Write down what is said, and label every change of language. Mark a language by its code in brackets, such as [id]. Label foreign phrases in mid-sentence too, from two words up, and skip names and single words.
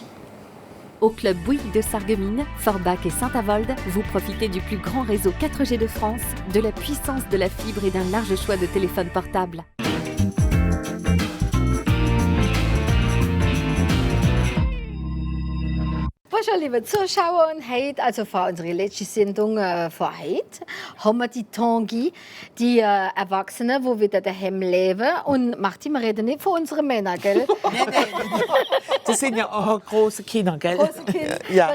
[fr] Au club Bouygues de Sarreguemines, Forbach et Saint-Avold, vous profitez du plus grand réseau 4G de France, de la puissance de la fibre et d'un large choix de téléphones portables. [de] Bonjour liebe Zuschauer und heute, also vor unserer letzten Sendung vor heute, haben wir die Tanguy, die Erwachsenen, die wieder daheim leben. Und Martin, wir reden nicht von unseren Männern, gell? Das sind ja auch große Kinder, gell? Große Kinder. Ja.